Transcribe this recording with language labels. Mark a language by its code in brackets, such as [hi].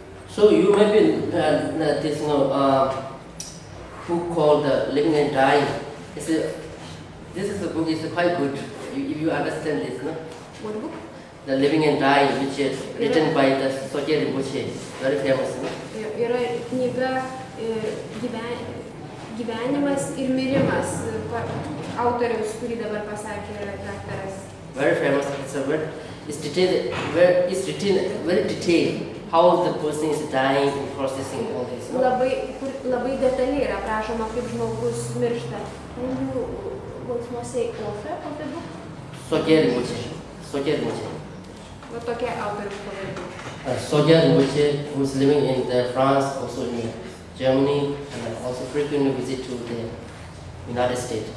[en] So you may be this book called Living and Dying. This is a book is quite good if you understand this, no? What book? The Living and Dying, which is written by the Tsultrimas, very famous. No? [lt] Yra knyga Gyvenimas ir mirimas, autorius, kurį dabar pasakė daktaras. [en] Very famous. It's written very detailed how the person is dying and processing all this. No? [lt] Labai detaliai yra aprašoma, kaip žmogus miršta. [en] Can you once more say author of the book? Tsultrimas. [lt] Va tokia autorius pavardė. [en] Tsultrimas, who is living in France, also in Germany, and also frequently visit to the United States.